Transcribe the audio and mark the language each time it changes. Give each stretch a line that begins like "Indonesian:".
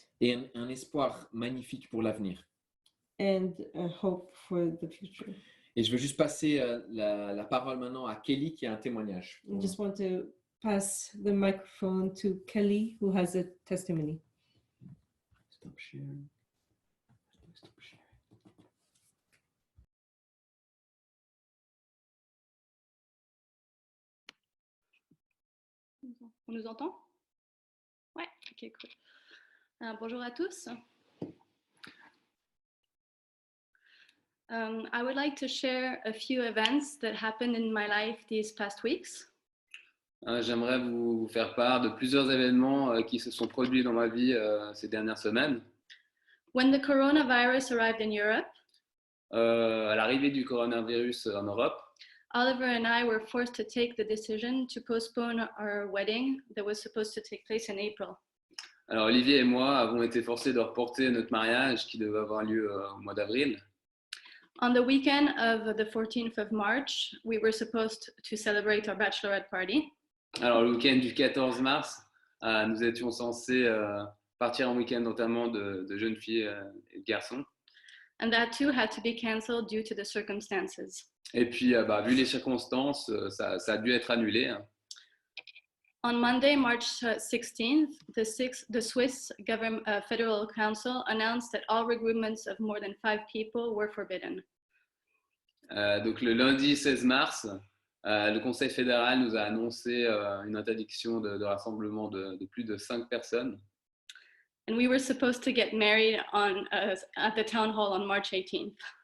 French: et un espoir magnifique pour l'avenir.
English: and a hope for the future.
French: Et je veux juste passer la parole maintenant à Kelly qui a un témoignage.
English: I just want to pass the microphone to Kelly, who has a testimony. Stop sharing. Stop sharing.
French: On nous entend? Ouais, ok, cool. Bonjour à tous.
English: I would like to share a few events that happened in my life these past weeks.
French: J'aimerais vous faire part de plusieurs événements qui se sont produits dans ma vie ces dernières semaines.
English: When the coronavirus arrived in Europe,
French: À l'arrivée du coronavirus en Europe,
English: Oliver and I were forced to take the decision to postpone our wedding that was supposed to take place in April.
French: alors Olivier et moi avons été forcés de reporter notre mariage qui devait avoir lieu au mois d'avril.
English: On the weekend of the 14th of March, we were supposed to celebrate our bachelorette party.
French: Alors le week-end du 14 mars, nous étions censés partir en week-end notamment de jeunes filles et de garçons.
English: And that too had to be cancelled due to the circumstances.
French: Et puis, vu les circonstances, ça a dû être annulé.
English: On Monday, March 16th, the Swiss Federal Council announced that all regroupments of more than 5 people were forbidden.
French: Donc le lundi 16 mars, le Conseil fédéral nous a annoncé une interdiction de rassemblement de plus de 5 personnes.
English: And we were supposed to get married at the town hall on March 18th.